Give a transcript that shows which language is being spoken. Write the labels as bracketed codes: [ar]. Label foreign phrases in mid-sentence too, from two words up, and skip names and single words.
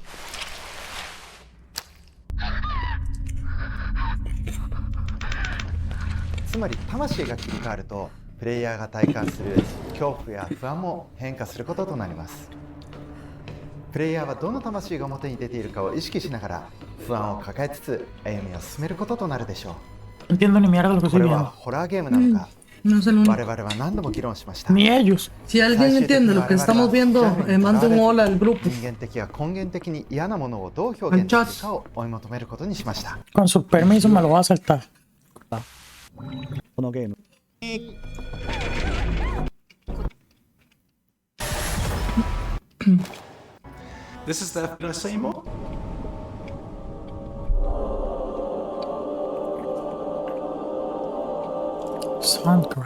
[ja] つまり魂が切り替わると、プレイヤーが体感する恐怖や不安も変化することとなります。プレイヤーはどの魂が表に出ているかを意識しながら不安を抱えつつ歩みを進めることとなるでしょう。 [es] Entiendo ni mierda lo que [ja] こ [es] estoy [ja] れは [es] viendo. [ja] ホラーゲームなのか、 [es] No es el único. [ja] 我々は何度も議論しました。 [es] Ni ellos. Si alguien entiende lo que estamos viendo, mande un hola al grupo. [ja] 人間的や根源的に嫌なものをどう表現できるかを追い求めることにしました。 [es] Con su permiso me lo va a saltar. [ja] このゲーム [en] This is the Repaso. Soundgrass.